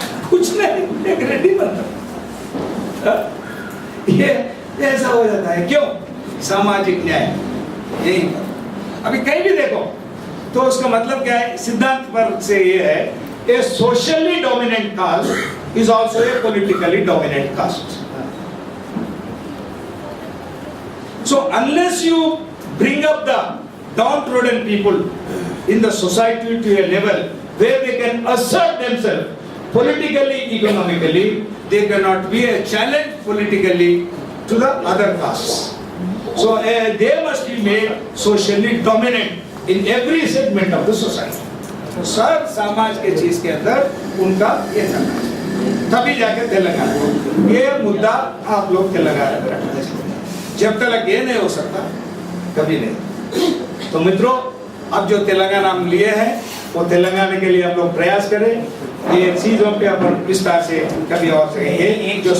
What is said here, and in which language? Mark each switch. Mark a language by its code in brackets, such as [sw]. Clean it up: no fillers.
[hi] कुछ नहीं, एक रेड्डी बनता। ये ऐसा हो जाता है। क्यों? सामाजिक न्याय। यही अभी कहीं भी देखो तो उसका मतलब क्या है? सिद्धांत पर से ये है, [en] A socially dominant caste is also a politically dominant caste. So unless you bring up the downtrodden people in the society to a level where they can assert themselves politically, economically, they cannot be a challenge politically to the other castes. So they must be made socially dominant in every segment of the society. [hi] तो sir समाज के चीज के अंदर उनका ये करना चाहिए, तभी जाके तेलंगाना ये मुद्दा आप लोग तेलंगाना में रखना चाहिए। जब तक ये नहीं हो सकता कभी नहीं। तो मित्रों, अब जो तेलंगाना हम लिए हैं वो तेलंगाना के लिए हम लोग प्रयास करें। ये चीजों पे अपन विस्तार से कभी और से, ये जो